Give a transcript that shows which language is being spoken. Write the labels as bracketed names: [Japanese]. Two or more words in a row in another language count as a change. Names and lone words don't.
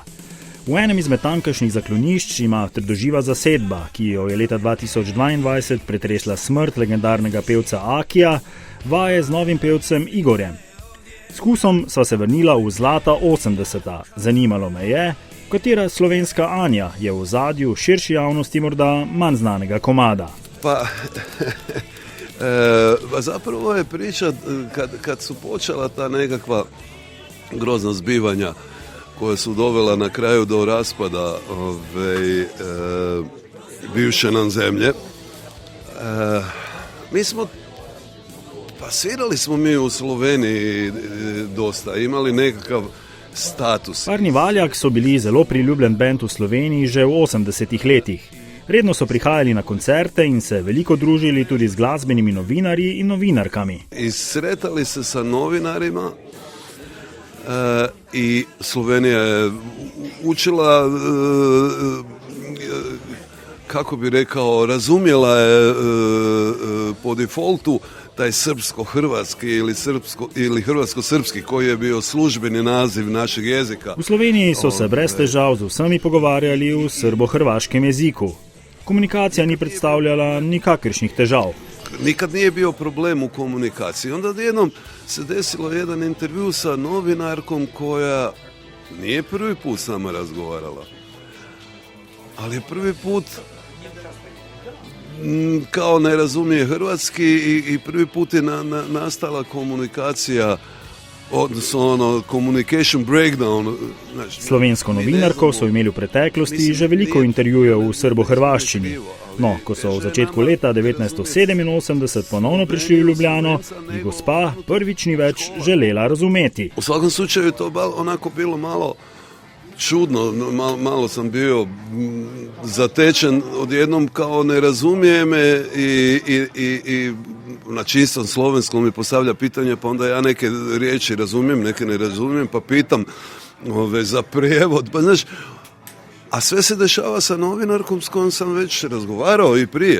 [Slovenian] V enem izmed tamkajšnjih zaklonišč ima trdoživa zasedba, ki jo je leta 2022 pretresla smrt legendarnega pevca Akija, vaje z novim pevcem Igorjem. S Husom sva se vrnila v zlata 80. Zanimalo me je, katera slovenska Anja je v ozadju širši javnosti morda manj znanega komada. [Croatian] Pa, zapravo je priča kad su počela ta nekakva grozna zbivanja koja su dovela na kraju do raspada bivše nam zemlje. Svirali smo mi u Sloveniji dosta, imali nekakav status. [Slovenian] Parni Valjak so bili zelo priljubljen bend v Sloveniji že v 80-ih letih. Redno so prihajali na koncerte in se veliko družili tudi z glasbenimi novinarji in novinarkami. [Croatian] I sretali se sa novinarima i Slovenija je učila, kako bi rekao, razumjela je po defaultu taj srpsko-hrvatski ili hrvatsko-srpski koji je bio službeni naziv našeg jezika. [Slovenian] V Sloveniji so se brez težav z vsemi pogovarjali v srbo-hrvaškem jeziku. Komunikacija ni predstavljala nikakršnih težav. [Croatian] Nikad nije bio problem u komunikaciji. Onda jednom se desilo jedan intervju sa novinarkom koja nije prvi put s nama razgovarala. Ali je prvi put kao ne razumije hrvatski i prvi put je nastala komunikacija, odnosno [English] communication breakdown. [Slovenian] Slovensko novinarko so imeli v preteklosti že veliko intervjujev v srbo-hrvaščini. No, ko so v začetku leta 1987 ponovno prišli v Ljubljano, je gospa prvič ni več želela razumeti. [Croatian] U svakom slučaju je to onako bilo malo čudno, malo sam bio zatečen odjednom kao ne razumije me i na čistom slovenskom mi postavlja pitanje, pa onda ja neke riječi razumijem, neke ne razumijem, pa pitam za prijevod, pa znaš, a sve se dešava sa novinarkom s kojom sam već razgovarao i prije.